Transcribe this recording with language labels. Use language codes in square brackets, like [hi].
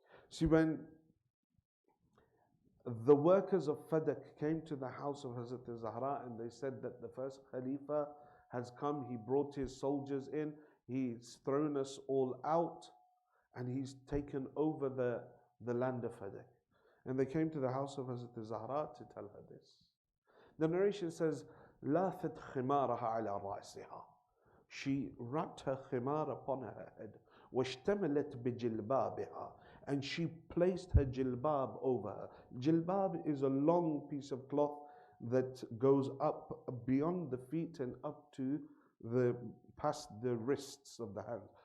[en] See, when the workers of Fadak came to the house of Hazrat Zahra and they said that the first Khalifa has come, he brought his soldiers in, he's thrown us all out, and he's taken over the land of Fadak. And they came to the house of Hazrat Zahra to tell her this. The narration says, [ar] لافت خمارها على رأسها. [en] She wrapped her khimar upon her head. [ar] واشتملت بجلبابها. [en] And she placed her jilbab over her. Jilbab is a long piece of cloth that goes up beyond the feet and up to past the wrists of the hands.